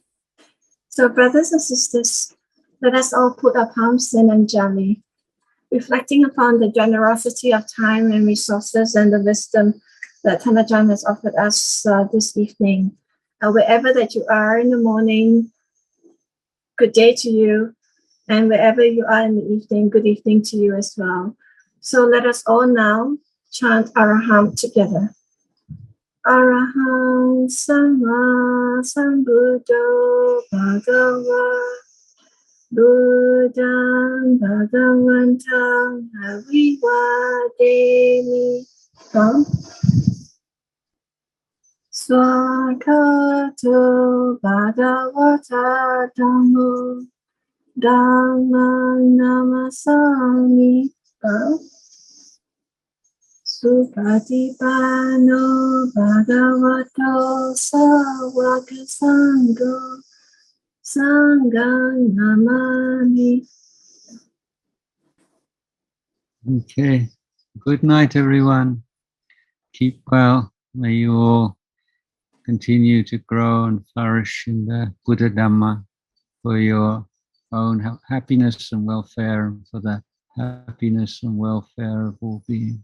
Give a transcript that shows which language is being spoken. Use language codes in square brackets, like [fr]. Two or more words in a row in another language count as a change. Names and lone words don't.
[en] So brothers and sisters, let us all put our palms in Anjali, reflecting upon the generosity of time and resources and the wisdom that Ajahn has offered us this evening. Wherever that you are in the morning, good day to you. And wherever you are in the evening, good evening to you as well. So let us all now chant Arahant together. [pi] Arahant Sama Sambuddho Bhagava Buddham Bhagavantam Avivademi. Swakato Bhagavata Dhammo Dhammam Namasami. Supatipano Bhagavato Sawaka Sangho Sangham Namami. [en] Okay. Good night, everyone. Keep well. May you all continue to grow and flourish in the BuddhaDhamma for your own happiness and welfare, and for the happiness and welfare of all beings.